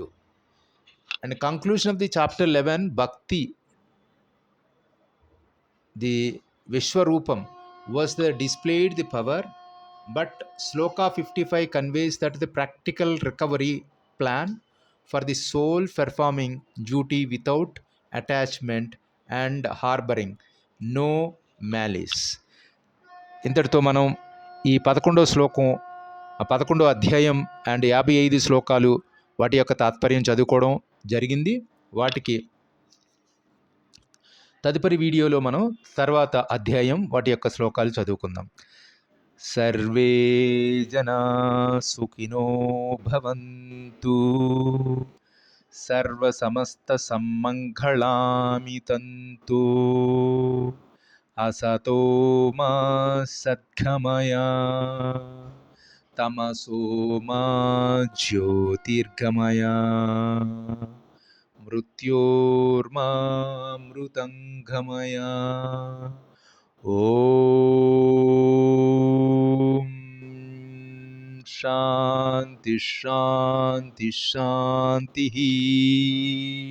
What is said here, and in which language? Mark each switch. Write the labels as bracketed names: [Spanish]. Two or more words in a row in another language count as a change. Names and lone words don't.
[English] And the conclusion of the chapter 11, Bhakti, the Vishwarupam, was the displayed the power, but Sloka 55 conveys that the practical recovery plan for the soul performing duty without attachment and harboring no malice. [Telugu] ఇంతటితో మనం ఈ 11వ శ్లోకం, 11వ అధ్యాయం అండ్ 55 శ్లోకాలు వాటి యొక్క తాత్పర్యం చదువుకోవడం జరిగింది. వాటికి తదుపరి వీడియోలో మనం తర్వాత అధ్యాయం వాటి యొక్క శ్లోకాలు చదువుకుందాం. [Sanskrit] సర్వే జనా సుఖినో భవంతు, సర్వసమస్త సమ్మంగళాని తంతు, అసతో మా సద్గమయ, తమసో మా జ్యోతిర్గమయ, मृत्योर्मामृतङ्गमय ॐ शान्ति शान्ति शान्तिः।